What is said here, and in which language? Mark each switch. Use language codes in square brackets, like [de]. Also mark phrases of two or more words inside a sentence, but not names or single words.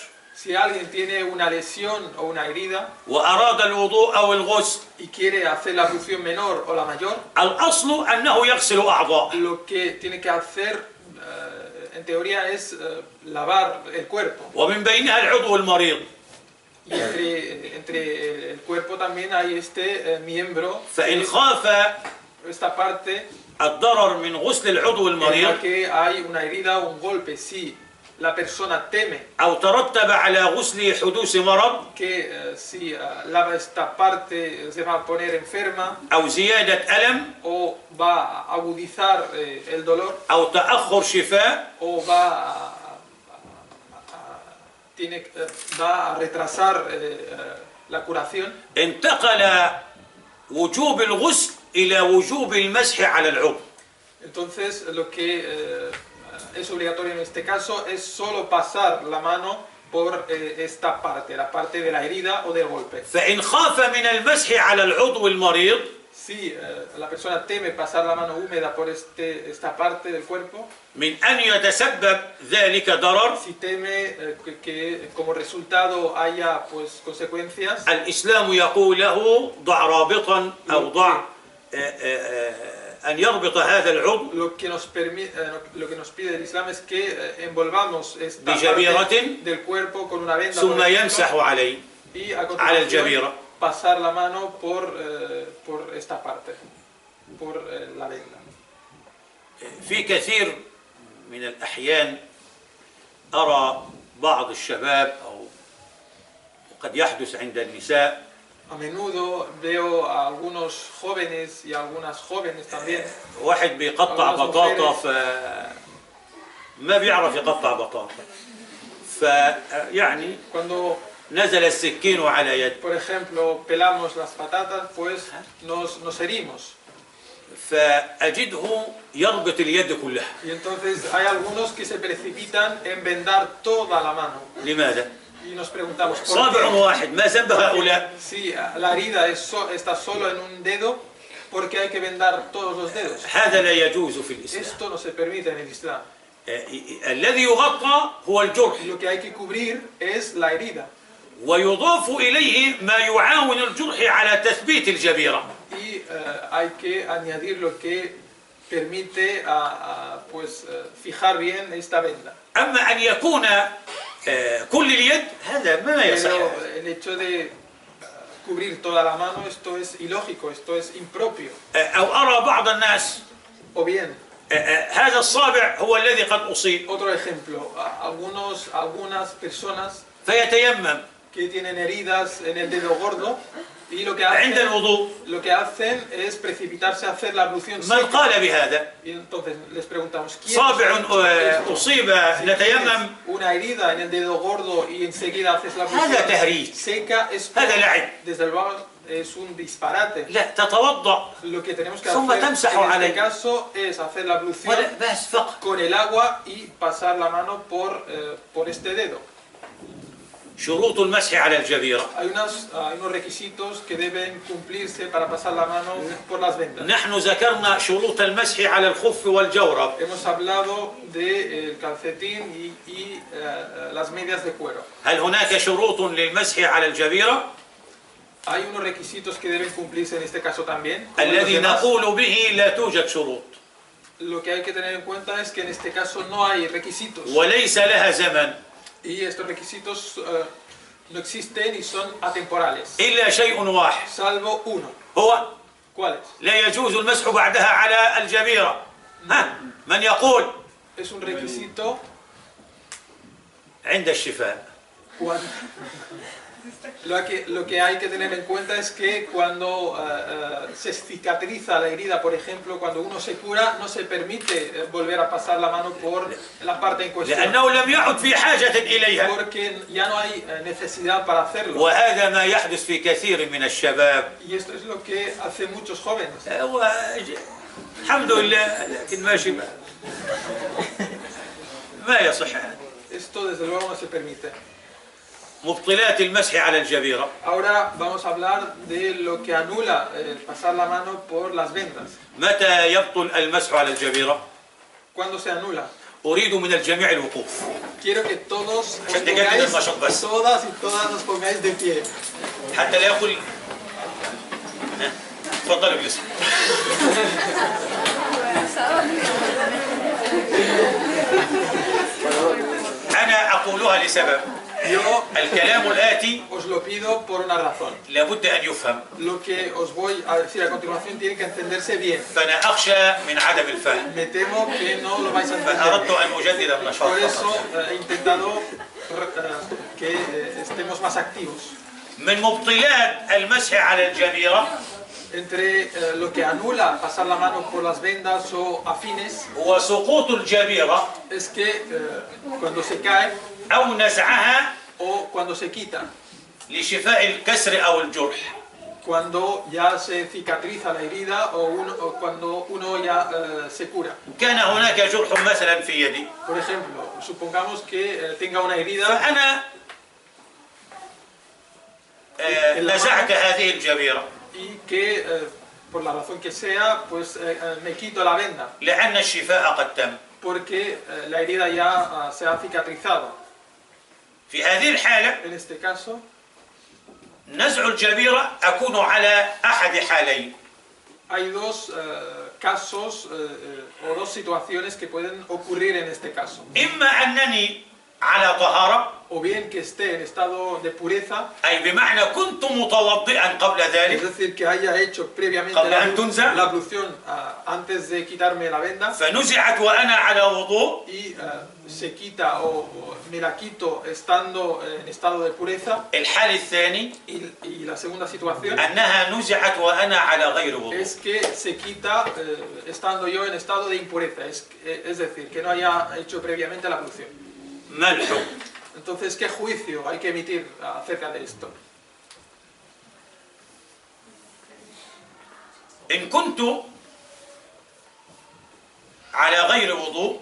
[es] si alguien tiene una lesión o una herida [ar] وأراد الوضوء أو الغسل [es] y quiere hacer la ablución menor o la mayor, [ar] الأصل أنه يغسل أعضاءه. [es] lo que tiene que hacer en teoría es lavar el cuerpo. [ar] ومن بينها العضو المريض. [es] Y entre el cuerpo también hay este miembro, [ar] فإن خاف [es] esta parte [ar] الضرر من غسل العضو [es] en la [ar] المريض [es] que hay una herida o un golpe. Si la persona teme [ar] أو ترتب على غسل حدوث مرض [es] que si lava esta parte se va a poner enferma [ar] أو زيادة ألم [es] o va a agudizar el dolor [ar] أو تأخر شفاء [es] o va a retrasar la curación, [ar] انتقل وجوب الغسل إلى وجوب المسح على العضو. [es] Entonces, lo que es obligatorio en este caso es solo pasar la mano por esta parte, la parte de la herida o del golpe. [ar] فإن خاف من المسح على العضو المريض [es] Si la persona teme pasar la mano húmeda por esta parte del cuerpo, [ar] من أن يتسبب ذلك ضرر، [es] si teme que como resultado haya pues consecuencias, [ar] الإسلام يقول له ضع رابطا أو ضع أن يربط هذا العضو [es] lo que nos pide el Islam es que envolvamos esta [ar] بجبيرة [es] parte del cuerpo con una venda [ar] ثم [es] por ejemplo, [ar] يمسح عليه [es] y a [ar] على [es] continuación [ar] الجبيرة. [es] pasar la mano por esta parte, por la venda. [ar] في كثير من الأحيان أرى بعض الشباب أو قد يحدث عند النساء [es] A menudo veo a algunos jóvenes y a algunas jóvenes también [ar] واحد بيقطع بطاطا ما بيعرف يقطع بطاطا، فيعني [es] cuando, [ar] نزل السكين على يد، [es] por ejemplo, pelamos las patatas, pues nos herimos. [ar] فأجده يربط اليد كلها. [es] Y entonces hay algunos que se precipitan en vendar toda la mano. [ar] لماذا؟ [es] Y nos preguntamos, ¿por [ar] صابع [es] qué? [ar] واحد ما ذنب هؤلاء؟ [es] Si la herida está solo en un dedo, ¿por qué hay que vendar todos los dedos? [ar] هذا لا يجوز في الإسلام. [es] Esto no se permite en el Islam. [ar] الذي يغطى هو الجرح، [es] Lo que hay que cubrir es la herida. [ar] ويضاف إليه ما يعاون الجرح على تثبيت الجبيرة. [es] Y hay que añadir lo que permite pues, fijar bien esta venda. [ar] أما أن يكون كل اليد هذا ما يصح. [es] Pero el hecho de cubrir toda la mano, esto es ilógico, esto es impropio. [ar] أو أرى بعض الناس [es] O bien, [ar] هذا الصابع هو الذي قد أصيب [es] otro ejemplo, algunas personas [ar] فيتيمم [es] que tienen heridas en el dedo gordo y lo que [ar] عند [es] hacen, [ar] الوضوء. [es] es precipitarse a hacer la ablución [ar] من [es] seca. [ar] قال بهذا؟ [es] Y entonces les preguntamos, ¿quién [ar] صابع [es] ha dicho esto? [ar] أصيب [es] Si [ar] نتيمم، [es] tienes una herida en el dedo gordo y enseguida haces la [ar] هذا تهريج، [es] ablución seca, [ar] هذا لعب. [es] desde luego es un disparate. [ar] لا تتوضأ [es] Lo que tenemos que [ar] ثم [es] hacer [ar] تمسح [es] en [ar] عليه. [es] este caso es hacer la ablución [ar] بس فقط. [es] con el agua y pasar la mano por este dedo. [ar] شروط المسح على الجبيرة. [es] Hay unos requisitos que deben cumplirse para pasar la mano por las vendas. [ar] نحن ذكرنا شروط المسح على الخف والجورب. [es] Hemos hablado del calcetín y las medias de cuero. [ar] هل هناك شروط للمسح على الجبيرة؟ [es] Hay unos requisitos que deben cumplirse en este caso también. como los [ar] الذي [es] demás. [ar] نقول به لا توجد شروط [es] Lo que hay que tener en cuenta es que en este caso no hay requisitos. [ar] وليس لها زمن [es] Y estos requisitos no existen y son atemporales. [ar] إلا شيء واحد، [es] Salvo uno. [ar] هو [es] ¿Cuál es? [ar] لا يجوز المسح بعدها على الجبيرة. ها من يقول؟ [es] Es un requisito [ar] عند الشفاء. [es] Lo que hay que tener en cuenta es que cuando se cicatriza la herida, por ejemplo, cuando uno se cura, no se permite volver a pasar la mano por la parte en cuestión. [ar] لأنه لم يعد في حاجة إليها. [es] Porque ya no hay necesidad para hacerlo. [ar] وهذا ما يحدث في كثير من الشباب. [es] Y esto es lo que hacen muchos jóvenes. [ar] الحمد لله لكن ماشي ما يصح هذا. [es] Esto desde luego no se permite. [ar] مبطلات المسح على الجبيرة. [es] Ahora vamos a hablar de lo que anula pasar la mano por las vendas. [ar] متى يبطل المسح على الجبيرة؟ [es] ¿Cuándo se anula? [ar] أريد من الجميع الوقوف. [es] Quiero que todos os [ar] عشان تجدد [es] pongáis, [ar] النشاط بس. [es] todas nos pongáis de pie. [ar] حتى لا يقول تفضل ابليس. أنا أقولها لسبب. [es] Yo [ar] الكلام الآتي [es] os lo pido por una razón. [ar] لابد أن يفهم. [es] Lo que os voy a decir a continuación tiene que entenderse bien. [ar] فأنا أخشى من عدم الفهم. [es] Me temo que no lo vais a [ar] فأردت [es] entender. [ar] أن أجدد النشاط. [es] Por eso he intentado que estemos más activos. [ar] من مبطلات المسح على الجبيرة [es] Entre lo que anula pasar la mano por las vendas o afines [ar] هو سقوط الجبيرة [es] es que cuando se cae [ar] أو نزعها [es] o cuando se quita [ar] لشفاء الكسر أو الجرح. [es] cuando ya se cicatriza la herida o cuando uno ya se cura. [ar] كان هناك جرح مثلا في يدي، [es] Por ejemplo, supongamos que tenga una herida [ar] فأنا نزعت هذه الجبيرة [es] y que por la razón que sea, pues me quito la venda, [ar] لأن الشفاء قد تم. [es] porque la herida ya se ha cicatrizado. [ar] في هذه الحالة [es] En este caso, [ar] نزع الجبيرة أكون على أحد حالين. [es] hay dos casos o dos situaciones que pueden ocurrir en este caso. [ar] إما أنني على طهارة، [es] O bien que esté en estado de pureza, [ar] أي بمعنى كنت متوضئا قبل [es] es [ar] ذلك [es] decir, que haya hecho previamente [ar] قبل أن تنزع، [es] la ablución antes de quitarme la venda, [ar] فنزعت وأنا على وضوء، [es] y se quita o me la quito estando en estado de pureza. [ar] الحال الثاني [es] Y la segunda situación [ar] أنها نزعت وأنا على غير وضوء. [es] es que se quita estando yo en estado de impureza, es decir, que no haya hecho previamente la ablución. [ar] ما الحكم؟ [es] Entonces, ¿qué juicio hay que emitir acerca de esto? [ar] إن كنت على غير وضوء